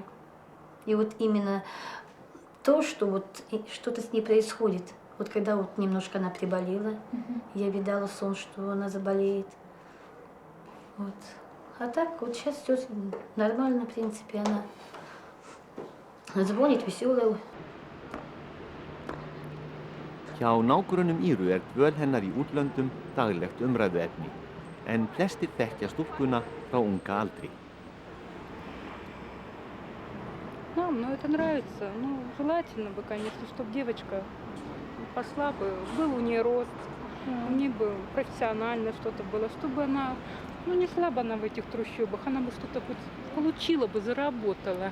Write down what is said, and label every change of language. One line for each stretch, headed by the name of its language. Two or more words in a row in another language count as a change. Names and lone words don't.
Russian: И вот именно то, что вот что-то с ней происходит. Вот когда вот немножко она приболела, я видала сон, что она заболеет. Вот. А так вот сейчас все нормально, в принципе, она звонит веселая.
Icelandic: Hjá nágrönnum Íru dvöl hennar í útlöndum daglegt umræðuefni. en flestir þekkja stúlkuna frá unga aldri.
Russian: Нам, это нравится. Желательно бы, конечно, чтобы девочка пошла бы, был у нее рост, у нее бы профессионально что-то было, чтобы она, не шла бы она в этих трущобах, она бы что-то хоть получила бы, заработала.